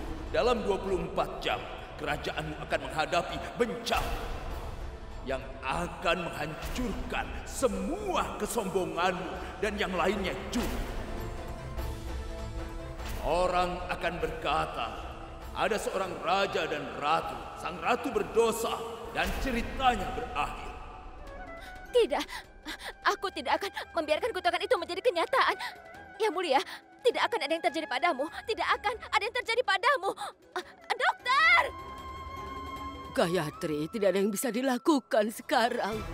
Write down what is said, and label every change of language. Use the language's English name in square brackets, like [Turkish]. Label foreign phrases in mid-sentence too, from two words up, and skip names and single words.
[Indonesian] Dalam 24 jam, kerajaanmu akan menghadapi bencana yang akan menghancurkan semua kesombonganmu dan yang lainnya juga. Orang akan berkata, ada seorang raja dan ratu. Sang ratu berdosa dan ceritanya berakhir. Tidak. Aku tidak akan membiarkan kutukan itu menjadi kenyataan. Yang Mulia, tidak akan ada yang terjadi padamu. Tidak akan ada yang terjadi padamu. Dokter! Gayatri, tidak ada yang bisa dilakukan sekarang.